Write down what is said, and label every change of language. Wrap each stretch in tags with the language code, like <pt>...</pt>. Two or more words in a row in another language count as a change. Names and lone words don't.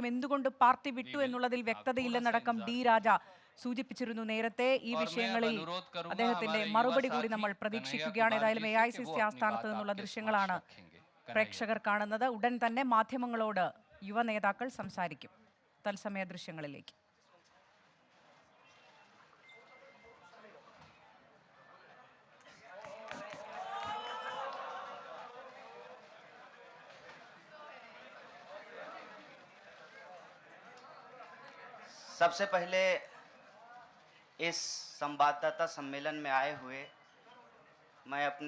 <ml>എന്തുകൊണ്ട് പാർട്ടി വിട്ടു എന്നുള്ളതിൽ വ്യക്തതയില്ലെന്നടക്കം D. രാജ സൂചിപ്പിച്ചിരുന്നു നേരത്തെ. ഈ വിഷയങ്ങളിൽ അദ്ദേഹത്തിന്റെ മറുപടി കൂടി നമ്മൾ പ്രതീക്ഷിക്കുകയാണ്. ഏതായാലും AICC ആസ്ഥാനത്ത് നിന്നുള്ള ദൃശ്യങ്ങളാണ് പ്രേക്ഷകർ കാണുന്നത്. ഉടൻ തന്നെ മാധ്യമങ്ങളോട് യുവ നേതാക്കൾ സംസാരിക്കും. തത്സമയ ദൃശ്യങ്ങളിലേക്ക്.</ml> <hi>सबसे पहले इस संवाददाता सम्मेलन में आए हुए मैं अपने</hi>